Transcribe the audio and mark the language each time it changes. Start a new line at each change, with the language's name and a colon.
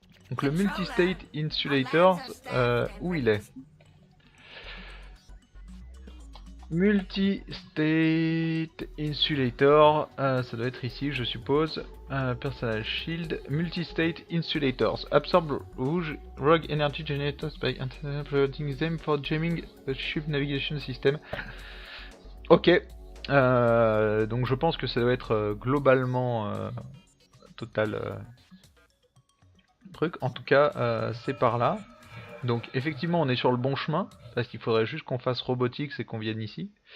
French: Donc le Multistate Insulator, où il est? Multistate Insulator, ça doit être ici je suppose.
English: Personal Shield, Multistate Insulators. Absorb Rogue Energy Generators by interpreting them for jamming a ship navigation system.
French: Ok, donc je pense que ça doit être globalement total... truc. En tout cas, c'est par là. Donc effectivement, on est sur le bon chemin, parce qu'il faudrait juste qu'on fasse Robotics et qu'on vienne ici.